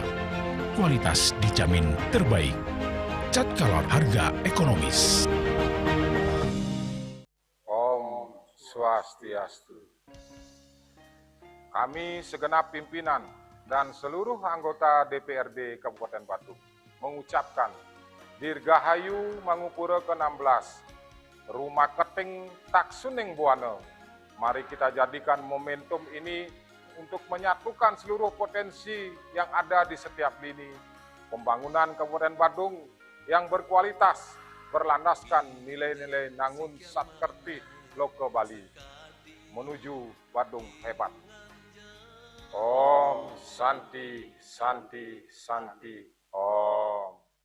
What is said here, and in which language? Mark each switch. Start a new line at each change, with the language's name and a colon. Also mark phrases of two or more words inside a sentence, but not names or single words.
Indonesian: Kualitas dijamin terbaik. Cat Color, harga ekonomis. Om Swastiastu. Kami segenap pimpinan dan seluruh anggota DPRD Kabupaten Badung mengucapkan Dirgahayu Mangupura ke-16. Rumah Keting Taksuning Buana. Mari kita jadikan momentum ini untuk menyatukan seluruh potensi yang ada di setiap lini pembangunan Kabupaten Badung yang berkualitas, berlandaskan nilai-nilai Nangun Satkerti Loka Bali menuju Badung hebat. Om Santi Santi Santi Om.